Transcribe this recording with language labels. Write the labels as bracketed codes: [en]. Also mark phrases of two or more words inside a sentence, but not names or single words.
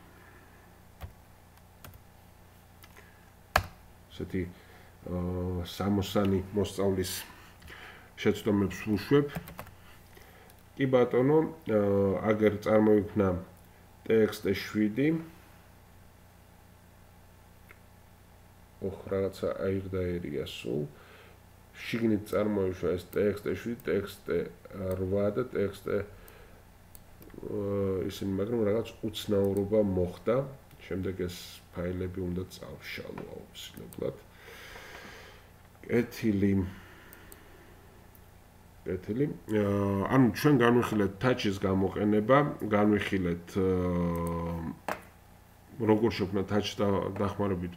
[ka] ესეთი სამოსანი მოსწავლის შეცდომებს ვუშვებ. კი ბატონო, აგერ წარმოიქმნა txt7 რაღაცა აირდა-ერია სულ. შიგნით წარმოიშვა ეს txt7, txt8 და txt ისინი, მაგრამ რაღაც უცნაურობა მოხდა. შემდეგ ეს ფაილები უნდა წავშალო აუცილებლად. კეთილი. ანუ ჩვენ განვიხილეთ touch-ის გამოყენება, განვიხილეთ როგორ შექმნა touch დახმარებით